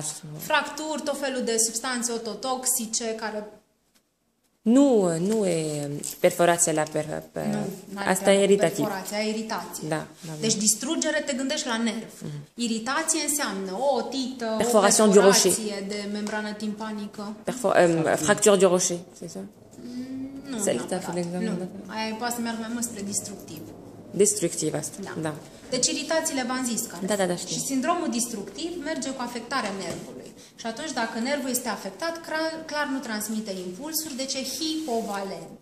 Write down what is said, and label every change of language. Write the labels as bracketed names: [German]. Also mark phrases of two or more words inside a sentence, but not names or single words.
[Romanian] Fracturi, tot felul de substanțe ototoxice care... Nu e perforația la asta e iritativ. Perforația, e iritație. Da. Deci distrugere, te gândești la nerv. Iritație înseamnă o otită, perforație o perforație de membrană timpanică. [French] Fractură du rocher, c'est ça? [Romanian] Nu, aia poate să meargă mai mult spre distructiv. Destructiv asta, da. Deci iritațiile v-am zis care da, și sindromul distructiv merge cu afectarea nervului. Și atunci dacă nervul este afectat, clar nu transmite impulsuri, deci e hipovalent.